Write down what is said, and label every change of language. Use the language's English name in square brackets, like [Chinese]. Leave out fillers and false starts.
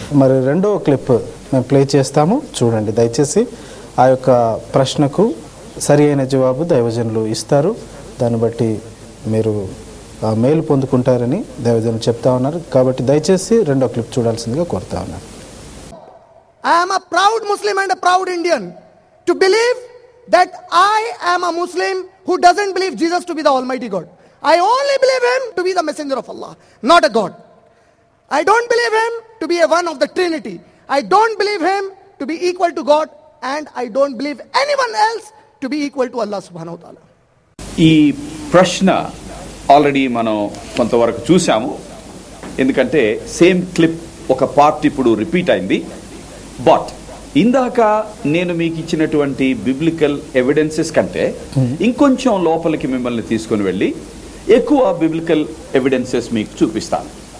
[Telugu] మరి రెండవ క్లిప్ మేము ప్లే చేస్తాము, చూడండి దయచేసి. ఆ యొక్క ప్రశ్నకు సరి అయిన జవాబు దైవజనులు ఇస్తారు. దాన్ని బట్టి మీరు మేలు పొందుకుంటారని దైవజనులు చెప్తా ఉన్నారు. కాబట్టి దయచేసి రెండో క్లిప్ చూడాల్సిందిగా కోరుతా ఉన్నారు. [English] I am a proud Muslim and a proud Indian to believe that I am a Muslim who doesn't believe Jesus to be the Almighty God. I only believe him to be the messenger of Allah, not a God. I don't believe him to be a one of the Trinity. I don't believe him to be equal to God, and I don't believe anyone else to be equal to Allah subhanahu wa ta'ala. [Telugu] ఈ ప్రశ్న already మనం కొంతవరకు చూసాము, ఎందుకంటే same clip ఒక part ఇప్పుడు repeat అయింది. But ఇందాక నేను మీకు ఇచ్చినటువంటి బిబ్లికల్ ఎవిడెన్సెస్ కంటే ఇంకొంచెం లోపలికి మిమ్మల్ని తీసుకొని వెళ్ళి ఎక్కువ బిబ్లికల్ ఎవిడెన్సెస్ మీకు చూపిస్తాను.